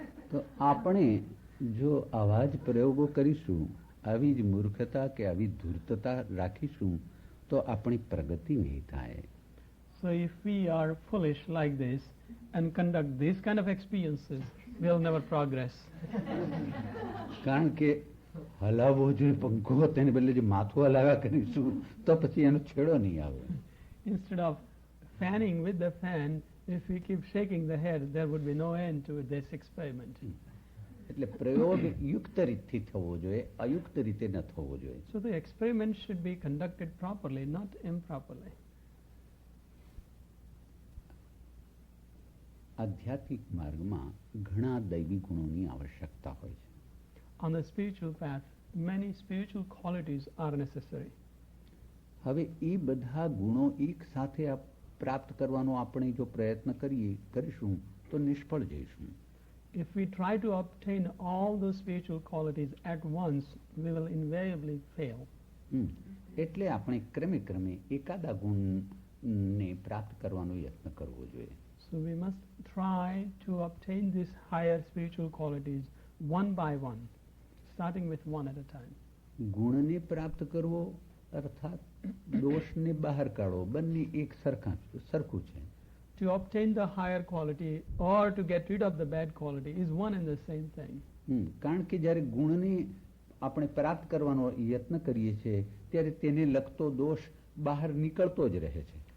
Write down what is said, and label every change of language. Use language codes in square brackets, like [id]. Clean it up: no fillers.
[gu] તો આપણે જો આવા જ પ્રયોગો કરીશું, આવી જ મૂર્ખતા કે આવી ધૂર્તતા રાખીશું તો આપણી પ્રગતિ નહીં થાય. [en] So if we are foolish like this and conduct these kind of experiences, we'll never progress. [gu] કારણ કે હલાવવો જોઈએ પંખો, તેને બદલે જે માથું હલાવ્યા કરીશું તો પછી એનો છેડો નહીં આવે. [en] Instead of fanning with the fan, if we keep shaking the head, there would be no end to this experiment. [gu] એટલે પ્રયોગ યુક્ત રીતથી થવો જોઈએ, અયુક્ત રીતે ન થવો જોઈએ. [en] So the experiment should be conducted properly, not improperly. [gu] આધ્યાત્મિક માર્ગમાં ઘણા દૈવી ગુણોની આવશ્યકતા હોય છે. [en] On the spiritual path, many spiritual qualities are necessary. [gu] હવે એ બધા ગુણો એક સાથે પ્રાપ્ત કરવાનો આપણે જો પ્રયત્ન કરીશું તો નિષ્ફળ જઈશું. [en] If we try to obtain all those spiritual qualities at once, we will invariably fail. [gu] એટલે આપણે ક્રમે ક્રમે એકાદા ગુણને પ્રાપ્ત કરવાનો યત્ન કરવો જોઈએ. [en] So we must try to obtain these higher spiritual qualities one by one, starting with one at a time. [gu] ગુણને પ્રાપ્ત કરવો અર્થાત દોષને બહાર કાઢવો, બંને એક સરખું છે. [en] To obtain the higher quality or to get rid of the bad quality is one and the same thing. [gu] કારણ કે જ્યારે ગુણને આપણે પ્રાપ્ત કરવાનો યત્ન કરીએ છીએ ત્યારે તેને લગતો દોષ બહાર નીકળતો જ રહે છે.